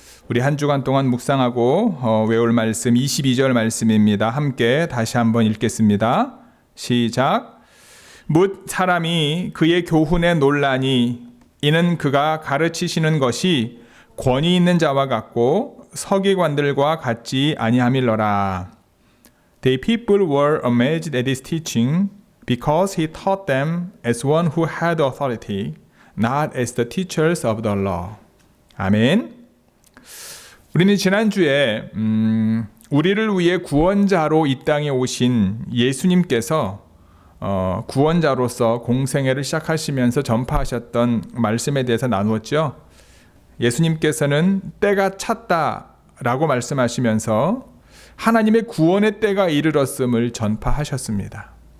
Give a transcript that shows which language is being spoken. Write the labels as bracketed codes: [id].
[ko] 우리 한 주간 동안 묵상하고 외울 말씀 22절 말씀입니다. 함께 다시 한번 읽겠습니다. 시작. 뭇 사람이 그의 교훈에 놀라니 이는 그가 가르치시는 것이 권위 있는 자와 같고 서기관들과 같지 아니함일러라. [en] The people were amazed at his teaching because he taught them as one who had authority, not as the teachers of the law. [ko] 아멘. 우리는 지난주에 우리를 위해 구원자로 이 땅에 오신 예수님께서 구원자로서 공생애를 시작하시면서 전파하셨던 말씀에 대해서 나누었죠. 예수님께서는 때가 찼다라고 말씀하시면서 하나님의 구원의 때가 이르렀음을 전파하셨습니다.